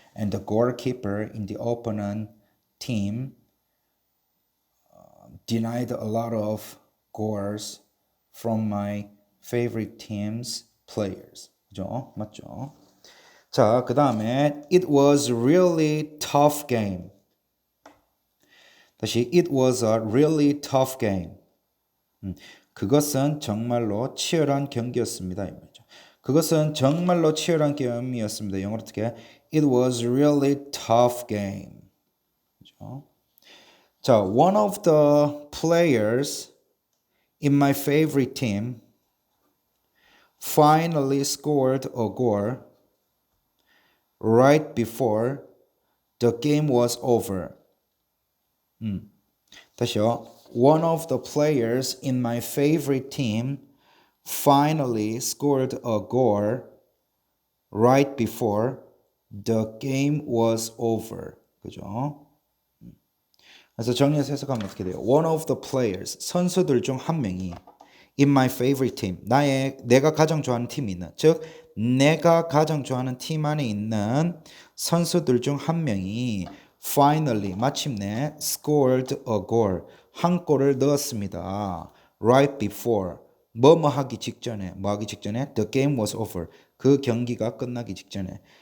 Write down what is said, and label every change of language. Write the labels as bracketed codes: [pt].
[en] And the goalkeeper in the opponent team denied a lot of goals from my favorite team's players. [ko] 그죠? 맞죠? 자, 그 다음에 [en] it was really tough game. 다시 it was a really tough game. [ko] 그것은 정말로 치열한 경기였습니다. 이 말이죠. 그것은 정말로 치열한 게임이었습니다. 영어로 어떻게? [en] It was really tough game. [ko] 그죠? [en] 자, one of the players in my favorite team finally scored a goal right before the game was over. [ko] 다시요. [en] One of the players in my favorite team finally scored a goal right before the game was over. [ko] 그죠? 그래서 정리해서 해석하면 어떻게 돼요? [en] One of the players, [ko] 선수들 중 한 명이 [en] in my favorite team, [ko] 내가 가장 좋아하는 팀이 있는, 즉 내가 가장 좋아하는 팀 안에 있는 선수들 중 한 명이 finally, 마침내 [en] scored a goal, [ko] 한 골을 넣었습니다. [en] Right before, [ko] 뭐뭐 하기 직전에, 뭐 하기 직전에? [en] The game was over, [ko] 그 경기가 끝나기 직전에.